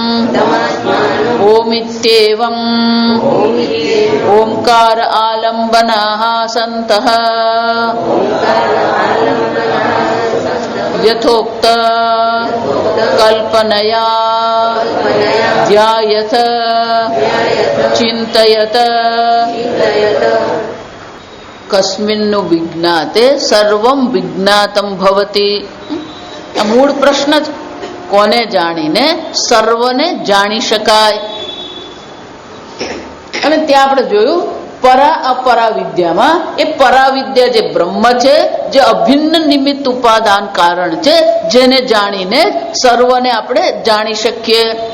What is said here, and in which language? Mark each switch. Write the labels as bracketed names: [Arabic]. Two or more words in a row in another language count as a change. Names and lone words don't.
[Sanskrit] ओमित्येवम् ओंकार आलम्बनाः सन्तः यथोक्त कल्पनया ध्यायथ चिन्तयत कस्मिन्नु विज्ञाते सर्वं विज्ञातं भवति। [Gujarati] मूળ પ્રશ્ન જ કોને જાણીને સર્વને જાણી શકાય। અને ત્યાં આપણે જોયું પરા અપરા વિદ્યામાં એ પરાવિદ્યા જે બ્રહ્મ છે, જે અભિન્ન નિમિત્ત ઉપાદાન કારણ છે, જેને જાણીને સર્વને આપણે જાણી શકીએ.